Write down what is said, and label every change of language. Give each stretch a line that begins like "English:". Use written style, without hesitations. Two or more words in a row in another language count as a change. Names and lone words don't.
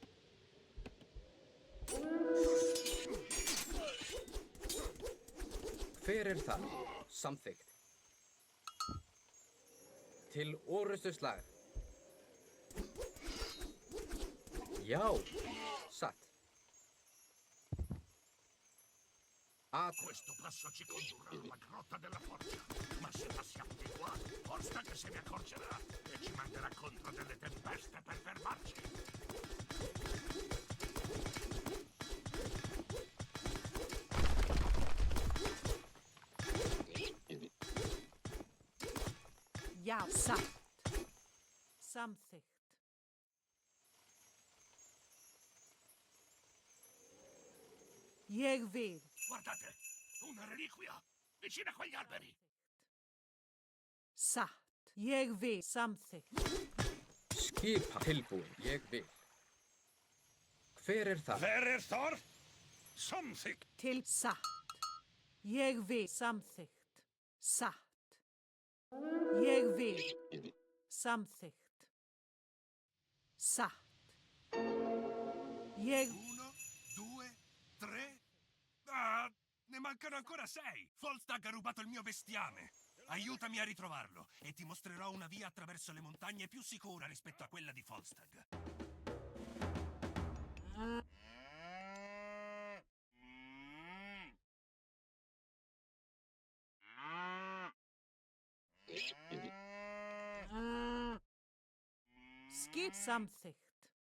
Icelandic: Hver það? Samþykkt. Til orrustuslag. Já. Satt.
Italian: Questo passo ci condurrà alla grotta della forza. Ma se passiamo di qua, forza che se ne accorgerà e ci manderà contro delle tempeste per fermarci.
Icelandic: Já, satt. Samþykkt. Ég vil.
Italian: Guardate, una reliquia, vicino a quegli alberi.
Icelandic: Satt. Ég vil. Samþykkt. Skipa tilbúin. Ég vil. Hver það? Hver þar? Samþykkt. Til satt. Ég vil. Samþykkt. Satt. Ég vil. Samþykkt. Satt. Ég...
Italian: 1, 2, 3. Ah, ne mancano ancora 6. Volstagg ha rubato il mio bestiame. Aiutami a ritrovarlo e ti mostrerò una via attraverso le montagne più sicura rispetto a quella di Volstagg.
Icelandic: Skip samþykkt.